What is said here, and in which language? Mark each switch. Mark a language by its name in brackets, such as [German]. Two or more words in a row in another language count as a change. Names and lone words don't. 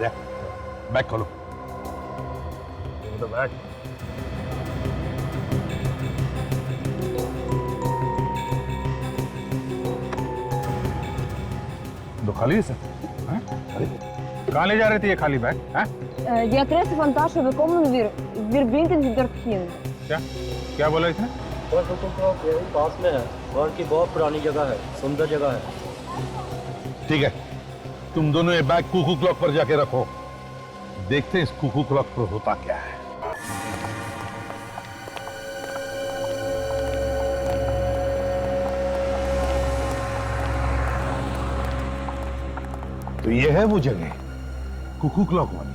[Hindi] देख, बैग खोलो। बैग तो खाली है सर? कहाँ ले जा रहे थे ये खाली बैग? [Dutch] Die adressen van Tasha, we komen weer brengen ze dorthin. [Hindi] क्या बोला इसने? पास में है, वहाँ की बहुत पुरानी जगह है, सुंदर जगह है। ठीक है, तुम दोनों ये बैग [English] cuckoo clock [Hindi] पर जाके रखो, देखते हैं इस [English] cuckoo clock [Hindi] पर होता क्या है। तो ये है वो जगह, [English] cuckoo clock [Hindi] वाली?